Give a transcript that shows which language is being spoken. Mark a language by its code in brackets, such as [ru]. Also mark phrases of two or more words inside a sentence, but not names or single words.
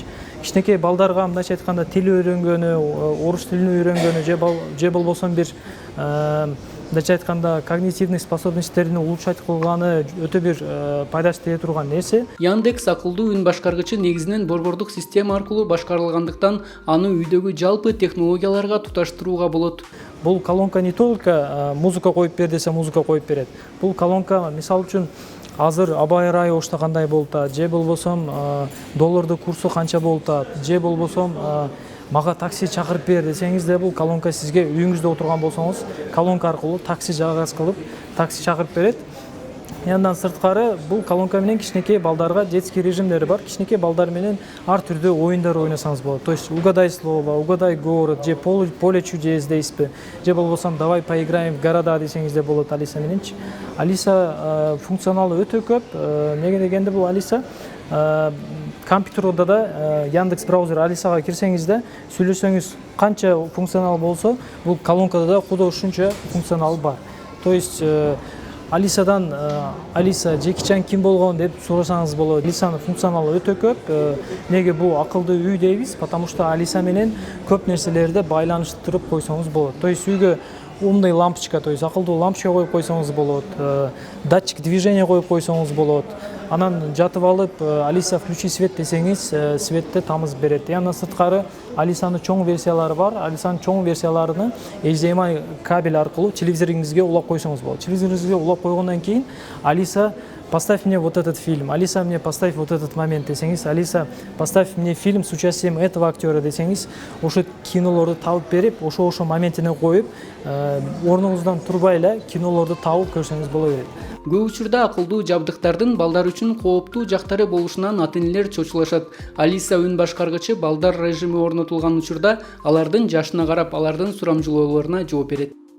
[ky] Кичинекей балдарга мындайча айтканда тил үйрөнгөнү, орус тилин үйрөнгөнү же болбосо бир мындайча айтканда [ru] когнитивный способностьтерин [ky] улучшать кылганы өтө бир пайдасы тие турган нерсе. Яндекс акылдуу үн башкаргычы негизинен борбордук система аркылуу башкарылгандыктан аны үйдөгү жалпы технологияларга туташтырууга болот. Бул колонка [ru] не только [ky] музыка коюп бер десе музыка коюп берет. Бул колонка мисалы үчүн азыр аба ырайы ошто кандай болуп атат, же болбосо доллардын курсу канча болуп атат, же болбосо мага такси чакырып бер десеңиз да бул колонка сизге үйүңүздө отурган болсоңуз колонка аркылуу такси заказ кылып такси чакырып берет. Андан сырткары бул колонка менен кичинекей балдарга детский режимдери бар. Кичинекей балдар менен ар түрдүү оюндар ойносоңуз болот. [ru] То есть угадай слово, угадай город, [ky] же поле чудес дейсизби, же болбосо [ru] давай поиграем в города [ky] десеңиз да болот Алиса мененчи. Алиса функционалы өтө көп. Неге дегенде бул Алиса компьютерде да Яндекс браузер Алисага кирсеңиз да сүйлөшсөңүз канча функционал болсо, бул колонкада да куда ушунча функционал бар. [ru] То есть [ky] Алисадан Алиса Джеки Чан ким болгон деп сурасаңыз болот. Алисанын функционалы өтө көп. Неге бул акылдуу үй дейбиз? [ru] Потому что [ky] Алиса менен көп нерселерди байланыштырып койсоңуз болот. [ru] То есть [ky] үйгө умный лампочка, то есть акылдуу лампочка коюп койсоңуз болот, [ru] датчик движения [ky] коюп койсоңуз болот. Анан жатып алып Алиса [ru] включи свет [ky] десеңиз, светти тамыз берет. Андан сырткары Алисанын чоң версиялары бар. Алисанын чоң версияларыны HDMI кабель аркылуу телевизориңизге улап койсоңуз болот. Телевизориңизге улап койгондон кийин [ru] Алиса поставь мне вот этот фильм, Алиса мне поставь вот этот момент [ky] десеңиз, [ru] Алиса поставь мне фильм с участием этого актера [ky] десеңиз, ошо кинолорду табып берип, ошо моментине коюп, орнуңуздан турбай эле кинолорду табып көрсөңүз боло берет. Көп учурда акылдуу жабдыктардын балдар үчүн кооптуу жактары болушунан ата-энелер чочулашат. Алиса үн башкаргычы балдар режими орнотулган учурда алардын жашына карап, алардын сурамжылоолоруна жооп берет.